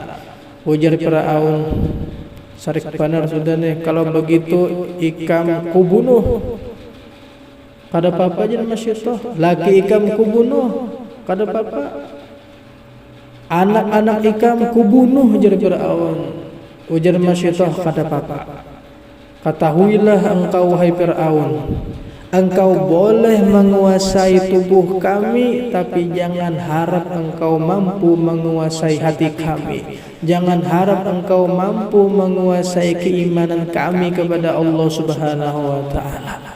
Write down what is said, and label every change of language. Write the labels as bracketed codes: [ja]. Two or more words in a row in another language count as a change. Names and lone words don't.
[bjn] Ujar Fir'aun, sarik panar sudah nih, kalau begitu ikam kubunuh, kada apa-apa aja masyidah, laki ikam kubunuh, kada apa-apa, anak-anak ikam kubunuh, jar Fir'aun. Ujar masyidah, kada apa-apa. [id] Ketahuilah engkau wahai Fir'aun, engkau boleh menguasai tubuh kami, tapi jangan harap engkau mampu menguasai hati kami. Jangan harap engkau mampu menguasai keimanan kami kepada Allah [ar] سبحانه وتعالى.